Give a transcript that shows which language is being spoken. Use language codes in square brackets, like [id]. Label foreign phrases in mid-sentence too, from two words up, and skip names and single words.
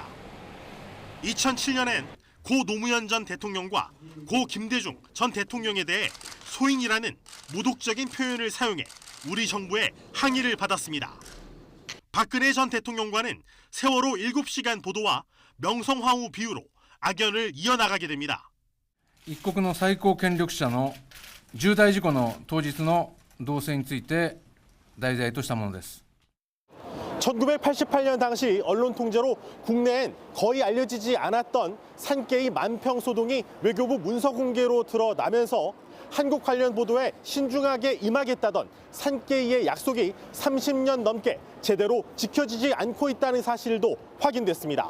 [ko] 2007년엔 고 노무현 전 대통령과 고 김대중 전 대통령에 대해 소인이라는 모독적인 표현을 사용해 우리 정부의 항의를 받았습니다. 박근혜 전 대통령과는 세월호 7시간 보도와 명성황후 비유로 악연을 이어나가게 됩니다. [ja] 一国の最高権力者の重大事故の当日の動静について題材としたものです。 [ko] 1988년 당시 언론 통제로 국내엔 거의 알려지지 않았던 산케이 만평 소동이 외교부 문서 공개로 드러나면서 한국 관련 보도에 신중하게 임하겠다던 산케이의 약속이 30년 넘게 제대로 지켜지지 않고 있다는 사실도 확인됐습니다.